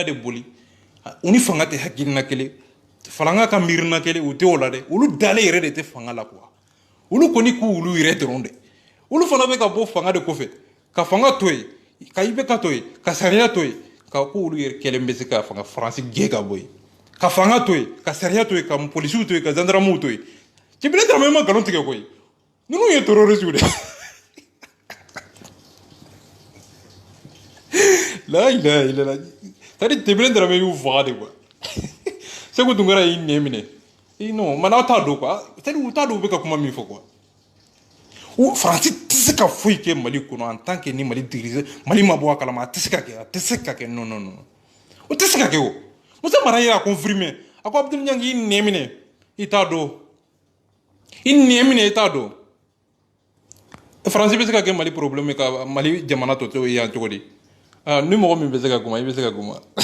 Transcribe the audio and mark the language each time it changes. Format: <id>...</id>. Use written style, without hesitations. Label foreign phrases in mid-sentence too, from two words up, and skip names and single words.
<bm>de boli u ni fanga tɛ hakilina kelen falanga ka miirina kelen u tɛ o la dɛ olu dalen yɛrɛ de tɛ fanga la quoi olu kɔni k'olu yɛrɛ dɔrɔn dɛ olu fana bɛ ka bɔ fanga de kɔfɛ ka fanga to yen ka IBK to yen ka sariya to yen ka k'olu yɛrɛ kɛlen bɛ se ka fanga Faransi gɛn ka bɔ yen ka fanga to yen ka sariya to yen ka polisiw to yen ka gendarmew to yen Cɛbilen Daramɛ ma nkalon tigɛ koyi ninnu ye terroriste de</bm> <ar>لا إله إلا الله</ar> <fr>c'est-à-dire</fr> <bm>Cɛbilen Daramɛ y'u faga de quoi Sékou Tounkara y'i nɛ minɛ non man aw t'a dɔn quoi</bm> <fr>c'est-à-dire</fr> <bm>u t'a dɔn u bɛ ka kuma min fɔ quoi Faransi tɛ se ka foyi kɛ Mali kɔnɔ</bm> <fr>en tant que</fr> <bm>ni Mali dirige Mali ma bɔ a kalama a tɛ se ka kɛ non o tɛ se ka kɛ o Musa Mara y'a confirmer a ko Abdul Niang y'i nɛ minɛ i t'a dɔn i nɛ minɛ i t'a dɔn faransi bɛ se ka kɛ mali problème ka mali jamana tɔ to yan cogo di ni mɔgɔ min bɛ se ka kuma i bɛ se ka kuma</bm>